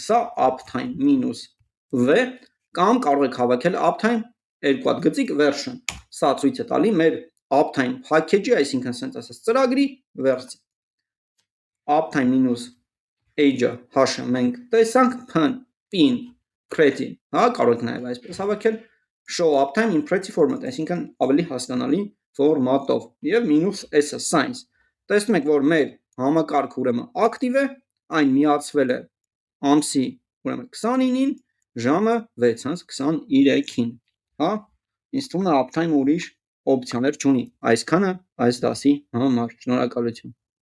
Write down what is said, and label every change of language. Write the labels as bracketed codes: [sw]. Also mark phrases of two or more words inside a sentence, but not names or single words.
[hy] սա uptime -v կամ կարող եք հավաքել uptime երկու հատ գծիկ version։ Սա ցույց է տալի մեր uptime package-ի, այսինքն ասենց ասած ծրագրի վերսիան։ Uptime -h-ը h-ը մենք տեսանք, p-ին pretty, հա, կարող եք նաև այսպես հավաքել, [en] show uptime in pretty format, [hy] այսինքն ավելի հասկանալի ֆորմատով, եւ -s-ը science։ Տեսնում եք, որ մեր համակարգը ուրեմն ակտիվ է, այն միացվել է ամսի ուրեմն 29-ին, ժամը 6:23-ին, հա, ինձ թվում է uptime ուրիշ օպցիաներ չունի։ Այսքանը այս դասի համար։ Շնորհակալություն։